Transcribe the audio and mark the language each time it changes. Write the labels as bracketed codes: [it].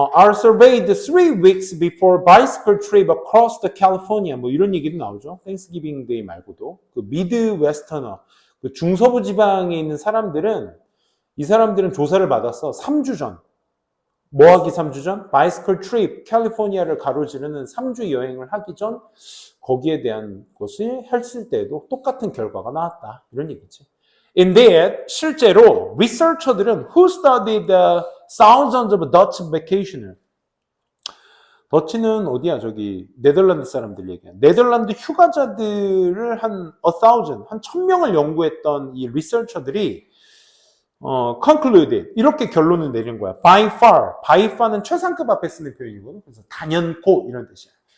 [en] Are surveyed 3 weeks before bicycle trip across the California. [ko] 뭐 이런 얘기도 나오죠. Thanksgiving Day 말고도. 그 미드웨스터너, 그 중서부 지방에 있는 사람들은, 이 사람들은 조사를 받았어. 3주 전. 뭐하기 3주 전? 바이스클 트립, 캘리포니아를 가로지르는 3주 여행을 하기 전 거기에 대한 것을 했을 때도 똑같은 결과가 나왔다. 이런 얘기지. [en] Indeed, [ko] 실제로 리서처들은 [en] who studied the thousands of Dutch vacationers. [ko] 더치는 어디야? 저기 네덜란드 사람들 얘기야. 네덜란드 휴가자들을 한 1000명을 연구했던 이 리서처들이 concluded 이렇게 결론을 내린 거야. By far는 최상급 앞에 쓰는 표현이거든. 그래서 단연코 이런 뜻이야.